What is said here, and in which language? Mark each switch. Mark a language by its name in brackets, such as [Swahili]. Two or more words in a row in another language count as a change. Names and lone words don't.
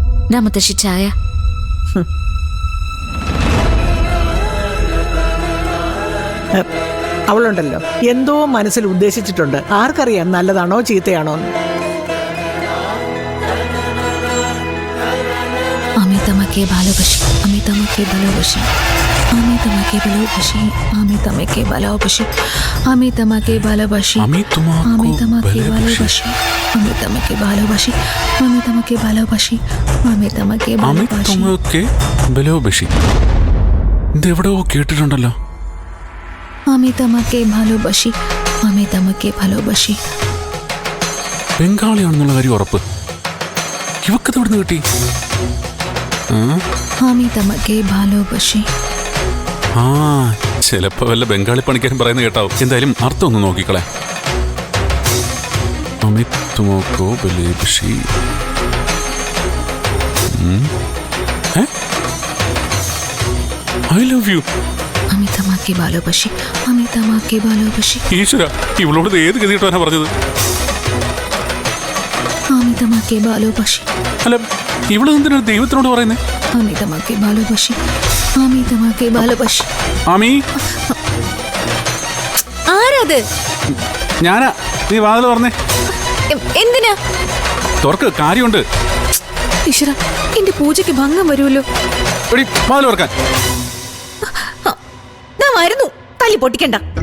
[Malayalam] ദാ മുത്തശ്ശി ചായ. അവളുണ്ടല്ലോ എന്തോ മനസ്സിൽ ഉദ്ദേശിച്ചിട്ടുണ്ട്. ആർക്കറിയാം നല്ലതാണോ ചീത്തയാണോ എന്ന്. [Bangla] আমি তোমাকে ভালোবাসি, আমি তোমাকে ভালোবাসি, আমি তোমাকে ভালোবাসি, আমি তোমাকে ভালোবাসি, আমি তোমাকে ভালোবাসি, আমি আমি তোমাকে ভালোবাসি। ভালোবাসি, আমি তোমাকে ভালোবাসি, আমি তোমাকে ভালোবাসি, আমি তোমাকে അമി ভালোবাসি. তোমাকে ভালোবাসি. [Malayalam] ഇത് എവിടെയോ കേട്ടിട്ടുണ്ടല്ലോ. [Bangla] আমি তোমাকে ভালোবাসি, আমি তোমাকে ভালোবাসি. [Malayalam] ബംഗാളിയാണെന്നുള്ള കാര്യം ഉറപ്പ്. ഇവക്കത് എവിടുന്ന് കിട്ടി? [Bangla] আমি তোমাকে ভালোবাসি. [Malayalam] ആ ചിലപ്പോ വല്ല ബംഗാളി പണിക്കാരും പറയുന്നത് കേട്ടാവും. എന്തായാലും അർത്ഥം ഒന്ന് നോക്കിക്കളെ. [Bangla] আমি তোমাকে ভালোবাসি. [English] I love you. [Bangla] আমি তোমাকে ভালোবাসি, আমি তোমাকে ভালোবাসি, [Malayalam] ഈശ്വര, ഇവളോട് ഇത് ഏത് ഗതിയിട്ടാണ് പറഞ്ഞത്? [Bangla] আমি তোমাকে ভালোবাসি, [Malayalam] അല്ല, ഇവള് എന്തിനാണ് ദൈവത്തിനോട് പറയുന്നത്? [Bangla] আমি তোমাকে ভালোবাসি, আমি তোমাকে ভালোবাসി. [Malayalam] ആമി, ആരത്? ഞാനാ. നീ വാതിൽ പറഞ്ഞേ. എന്തിനാ? തുറക്ക്, കാര്യമുണ്ട്. ഈശ്വര, എന്റെ പൂജയ്ക്ക് ഭംഗം വരുമല്ലോ. എടി, വാതിൽ തുറക്കാൻ. ഞാൻ വരുന്നു, തല്ലി പൊട്ടിക്കണ്ട.